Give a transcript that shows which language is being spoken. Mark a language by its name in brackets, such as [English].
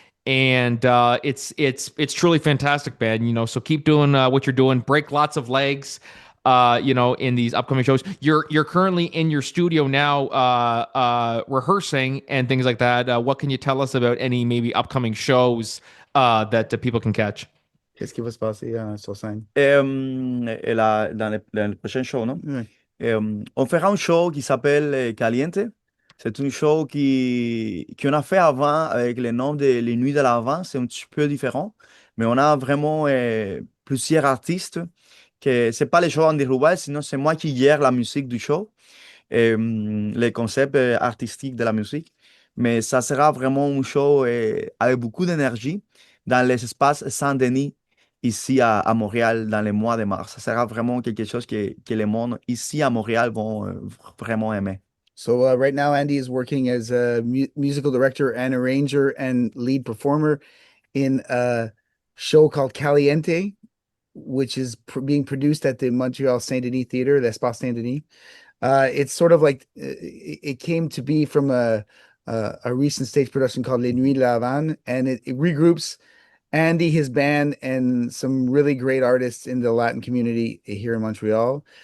[English] And it's truly fantastic, man. So keep doing what you're doing. Break lots of legs. In these upcoming shows. You're currently in your studio now, rehearsing and things like that. What can you tell us about any maybe upcoming shows that people can catch? [French] Qu'est-ce qui va se passer sur scène? Dans le prochain show, non? Oui. On fera un show qui s'appelle Caliente. C'est un show qu'on a fait avant avec le nom de Les Nuits de l'Avent. C'est un petit peu différent, mais on a vraiment plusieurs artistes. Que c'est pas les shows de Rubal, sinon c'est moi qui gère la musique du show, les concepts artistiques de la musique. Mais ça sera vraiment un show avec beaucoup d'énergie dans les espaces Saint-Denis, ici à Montréal, dans les mois de mars. Ça sera vraiment quelque chose que les monde ici à Montréal vont vraiment aimer. [English] So right now, Andy is working as a musical director and arranger and lead performer in a show called Caliente, which is being produced at the Montreal Saint-Denis Theater, the Espace Saint-Denis. It's sort of like it came to be from a recent stage production called Les Nuits de la Havane, and it regroups Andy, his band, and some really great artists in the Latin community here in Montreal.